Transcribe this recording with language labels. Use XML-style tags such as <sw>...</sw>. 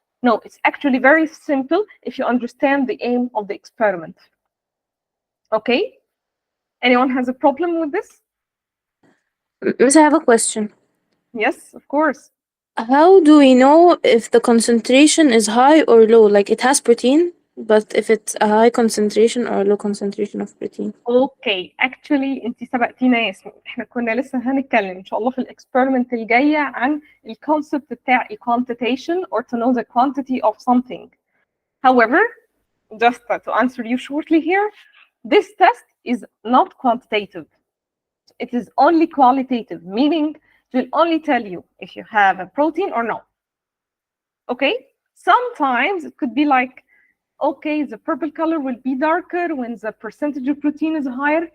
<en>No, it's actually very simple if you understand the aim of the experiment. Okay? Anyone has a problem with this? Miss, I have a question. Yes, of course. How do we know if the concentration is high or low? Like it has protein, but if it's a high concentration or a low concentration of protein?</en> <ar>اوكي actually انت سبقتينا يا ياسمين. احنا كنا لسه هنتكلم ان شاء الله في الاكسبيرمنت الجايه عن الكونسبت بتاع</ar> <en>quantitation or to know the quantity of something. However, just to answer you shortly here, this test is not quantitative. It is only qualitative, meaning it will only tell you if you have a protein or not. Okay? Sometimes it could be like, okay, the purple color will be darker when the percentage of protein is higher.</en>